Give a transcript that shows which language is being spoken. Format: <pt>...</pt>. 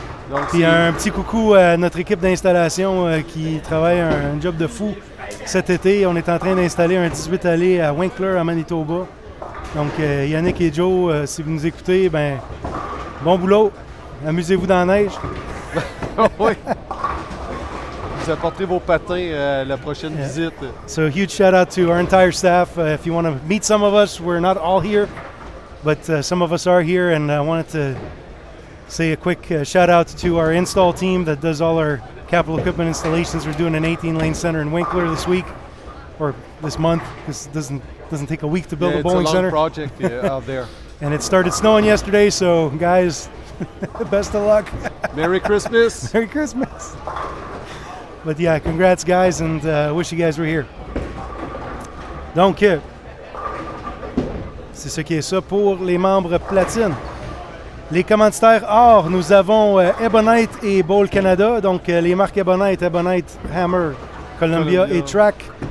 <fr>Donc, puis un petit coucou à notre équipe d'installation qui travaille un job de fou cet été. On est en train d'installer un 18 allées à Winkler, à Manitoba. Donc, Yannick et Joe, si vous nous écoutez, bon boulot. Amusez-vous dans la neige. Oui. Vous apporterez vos patins à la prochaine visite.</fr> <en>So, huge shout out to our entire staff. If you want to meet some of us, we're not all here, but some of us are here, and I wanted to say a quick shout out to our install team that does all our capital equipment installations. We're doing an 18-lane center in Winkler this week, or this month, because it doesn't take a week to build a bowling center. It's a long project out there. And it started snowing yesterday, so guys, best of luck. Merry Christmas. Merry Christmas. But yeah, congrats guys, and wish you guys were here.</en> <fr>Donc, c'est ce qui est ça pour les membres platine. Les commanditaires or, nous avons Ebonite et Bowl Canada, donc les marques Ebonite, Hammer, Columbia et Track.</fr>